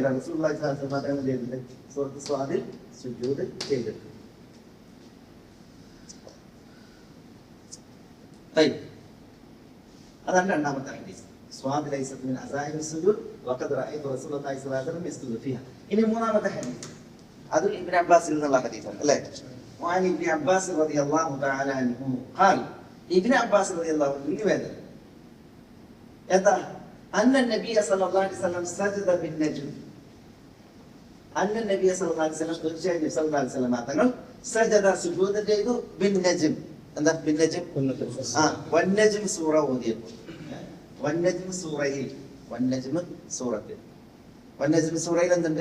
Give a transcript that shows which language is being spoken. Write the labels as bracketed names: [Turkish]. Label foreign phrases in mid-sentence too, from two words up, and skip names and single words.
[Arabic] رسول الله صلى الله عليه وسلم [Malayalam] ചെയ്തിട്ട് സൂറത്ത് സ്വാദിൽ സുജൂദ് ചെയ്തിട്ട്. അതാണ് രണ്ടാമത്തെ ഹദീസ്. [Arabic] ص ليست من عزائم السجود وقد رأيت رسول الله صلى الله عليه وسلم يسجد فيها. [Malayalam] ഇനി മൂന്നാമത്തെ ഹദീസ്, അത് ഇബ്നു അബ്ബാസിൽ നിന്നുള്ള ഹദീസാണ് അല്ലേ? [Arabic] وعن ابن عباس رضي الله تعالى عنه قال, ابن عباس رضي الله عنه [Malayalam] നിവേദനം എന്താ? [Arabic] أن النبي صلى الله عليه وسلم سجد بالنجم, أن النبي صلى الله عليه وسلم [Malayalam] തീർച്ചയായും നബി [Arabic] صلى الله عليه وسلم തങ്ങൾ സജദ [Malayalam] സുജൂദ് ചെയ്തു [Arabic] بالنجم. [Malayalam] എന്താ ബിൻ നജ്ം? [Arabic] والنجم سورة [Malayalam] ഓതിയപ്പോൾ, വന്നജ്ം സൂറയിൽ, വന്നജ്ം സൂറത്തിൽ, വന്നജ്ം സൂറയിൽ എന്തുണ്ട്?